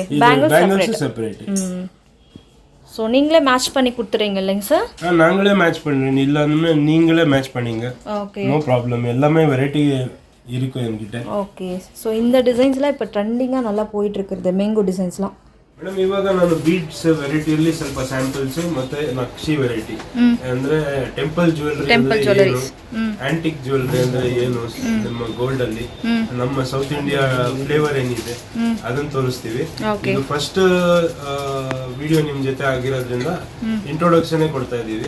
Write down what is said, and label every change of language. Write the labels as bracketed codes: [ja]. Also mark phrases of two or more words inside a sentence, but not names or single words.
[en] bangles separate. [ta] சோ நீங்களே மேட்ச் பண்ணி கொடுத்துறீங்க இல்லைங்க சார்? நாங்களே மேட்ச் பண்றோம். எல்லாமே நீங்களே மேட்ச் பண்ணீங்க. ஓகே. [en] no problem. [ta] எல்லாமே வெரைட்டி இருக்கு என்கிட்ட. ஓகே. சோ இந்த டிசைன்ஸ்லாம் இப்போ ட்ரெண்டிங்கா நல்லா போயிட்டு இருக்குது [en] mango designs. [kn] ಮೇಡಮ್ ಇವಾಗ ನಾನು [en] beads variety [kn] ಸ್ವಲ್ಪ ಸ್ಯಾಂಪಲ್ಸ್ ಮತ್ತೆ ನಕ್ಷಿ ವೆರೈಟಿ ಅಂದ್ರೆ [en] temple jewellery antique jewellery [kn] ಅಂದ್ರೆ ಏನು ನಮ್ಮ ಗೋಲ್ಡ್ ಅಲ್ಲಿ ನಮ್ಮ [en] South India flavour [kn] ಏನಿದೆ ಅದನ್ನ ತೋರಿಸ್ತೀವಿ. ಇದು [en] first video [kn] ನಿಮ್ ಜೊತೆ ಆಗಿರೋದ್ರಿಂದ ಇಂಟ್ರೊಡಕ್ಷನ್ ಕೊಡ್ತಾ ಇದೀವಿ.